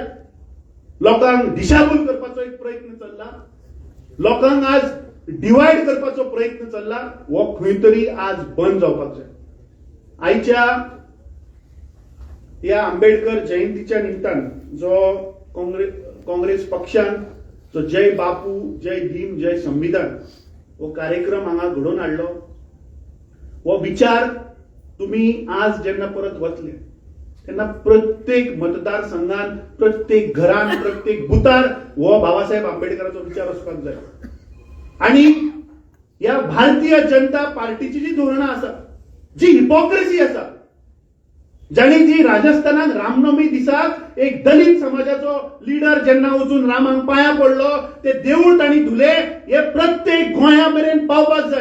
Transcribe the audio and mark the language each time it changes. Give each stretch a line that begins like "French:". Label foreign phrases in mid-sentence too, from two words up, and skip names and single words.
Konkani: लोकांक दिशाभूल करपाचो एक प्रयत्न चल्ला, लोकांक आज डिवायड करपाचो प्रयत्न चल्ला. हो खंय तरी आज बंद जावपाक जाय. आयच्या ह्या आंबेडकर जयंतीच्या निमतान जो काँग्रेस पक्षान जो जय बापू, जय भीम, जय संविधान हो कार्यक्रम हांगा घडोवन हाडलो, हो विचार तुम्ही आज जेन्ना परत वतले तेन्ना प्रत्येक मतदारसंघात, प्रत्येक घरान, प्रत्येक बुथार हो बाबासाहेब आंबेडकराचो विचार असपाक जाय. आणि या भारतीय जनता पार्टीची जी धोरणां आसा, जी हिपोक्रेसी आसा, जाणी जी राजस्थानात रामनवमी दिसाक एक दलित समाजाचो लिडर जेन्ना वचून रामांक पांयां पडलो, ते देऊळ तांणी धुले, हे प्रत्येक गोंया मेरेन पावपाक जाय.